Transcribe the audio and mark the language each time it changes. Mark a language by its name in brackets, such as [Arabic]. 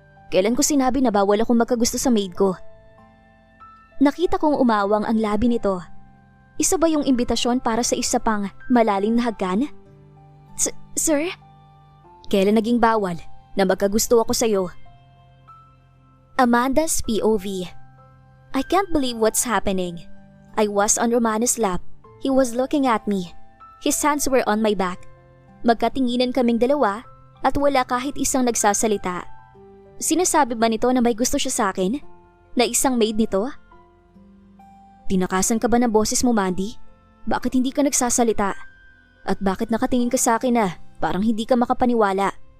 [Filipino] Kailan ko sinabi na bawal akong magkagusto sa maid ko? Nakita kong umawang ang labi nito. Isa ba yung imbitasyon para sa isa pang malalim na hagkan? Sir? Kailan naging bawal na magkagusto ako sa'yo? [English] Amanda's POV. I can't believe what's happening. I was on Romano's lap. He was looking at me. His hands were on my back. [Filipino] Magkatinginan kaming dalawa at wala kahit isang nagsasalita. Sinasabi ba nito na may gusto siya sa akin? Na isang maid nito? Tinakasan ka ba ng boses mo, Mandy? Bakit hindi ka nagsasalita? At bakit nakatingin ka sa akin na parang hindi ka makapaniwala?